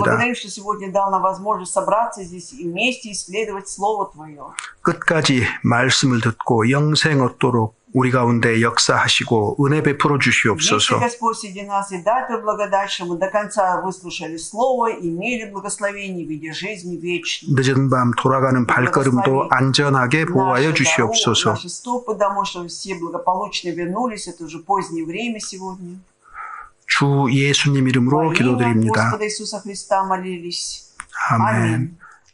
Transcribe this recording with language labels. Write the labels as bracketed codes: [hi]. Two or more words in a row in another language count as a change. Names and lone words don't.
[ru] Благодарим, что сегодня дал нам возможность собраться здесь и вместе исследовать Слово Твое. [ko] 끝까지 말씀을 듣고 영생 얻도록 우리 가운데 역사하시고 은혜 베풀어 [ru] Вместе, [ko] 주시옵소서. [ru] Господь, среди нас и дай Твою благодать, что мы до конца выслушали Слово, имели благословение в виде жизни вечной. [ko] 늦은 밤 돌아가는 발걸음도 안전하게 보호하여 주시옵소서. [ru] Наши стопы домой, чтобы все благополучно вернулись. Это уже позднее время сегодня. [ko] 주 예수님 이름으로 [ru] Во имя [ko] 기도드립니다. [ru] Господа Иисуса Христа молились. [ko] 아멘. [ru] Аминь.